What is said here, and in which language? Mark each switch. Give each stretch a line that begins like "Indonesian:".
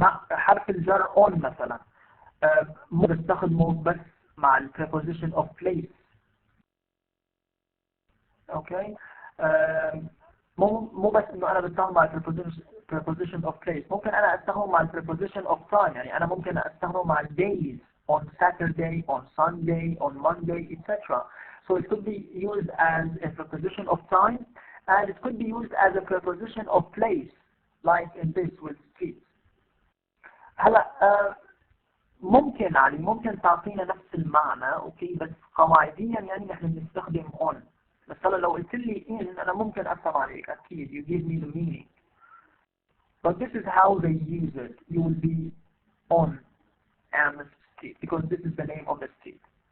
Arabic: حرف الجر on مثلا مو بستخدمه بس مع ال
English: preposition of place.
Arabic: اوكي مو بس انه انا بستخدم مع ال
English: preposition of place.
Arabic: ممكن انا استخدمه مع ال
English: preposition of time.
Arabic: يعني انا ممكن استخدمه مع ال days
English: on Saturday, on Sunday, on Monday, etc. So it could be used as a preposition of time and it could be used as a preposition of place like in this with streets.
Arabic: هلا ممكن علي ممكن تعطينا نفس المعنى اوكي بس قواعديا يعني نحن بنستخدم on. بس هلا لو قلت لي in انا ممكن افهم عليك اكيد
English: you give me the meaning. But this is how they use it. You will be on Amos Street because this is the name of the street.